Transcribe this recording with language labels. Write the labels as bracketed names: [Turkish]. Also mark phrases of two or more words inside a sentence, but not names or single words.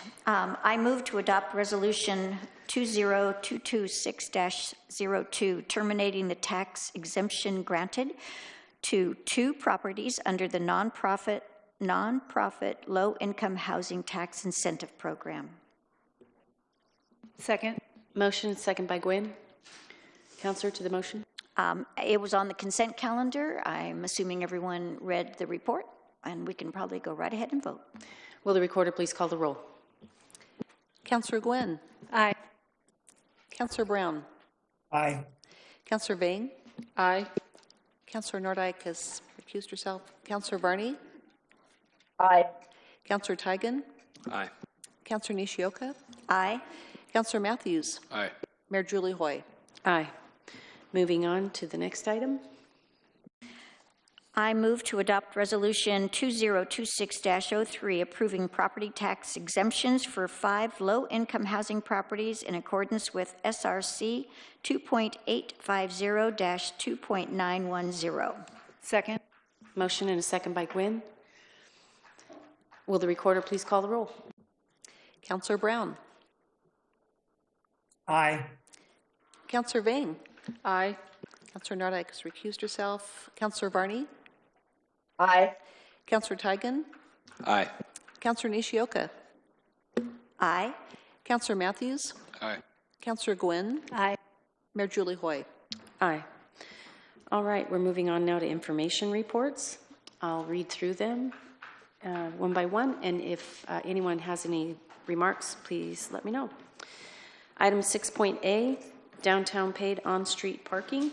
[English] I move to adopt Resolution 20226-02, terminating the tax exemption granted to 2 properties under the nonprofit low-income housing tax incentive program. Second. Motion, second by Gwynn. Counselor, to the motion. It was on the consent calendar. I'm assuming everyone read the report, and we can probably go right ahead and vote. Will the recorder please call the roll? Councilor Gwynn. Aye. Councilor Brown. Aye. Councilor Vang. Aye. Councilor Nordijk has recused herself. Councilor Varney. Aye. Councilor Teigen. Aye. Councilor Nishioka. Aye. Councilor Matthews. Aye. Mayor Julie Hoy. Aye. Moving on to the next item. I move to adopt Resolution 2026-03, approving property tax exemptions for 5 low-income housing properties in accordance with SRC 2.850-2.910. Second. Motion and a second by Gwynn. Will the recorder please call the roll? Councilor Brown. Aye. Councilor Vang. Aye. Councilor Nordijk has recused herself. Councilor Varney. Aye. Councilor Teigen. Aye. Councilor Nishioka. Aye. Councilor Matthews. Aye. Councilor Gwynn. Aye. Mayor Julie Hoy. Aye. All right, we're moving on now to information reports. I'll read through them one by one, and if anyone has any remarks, please let me know. Item 6.A, downtown paid on-street parking.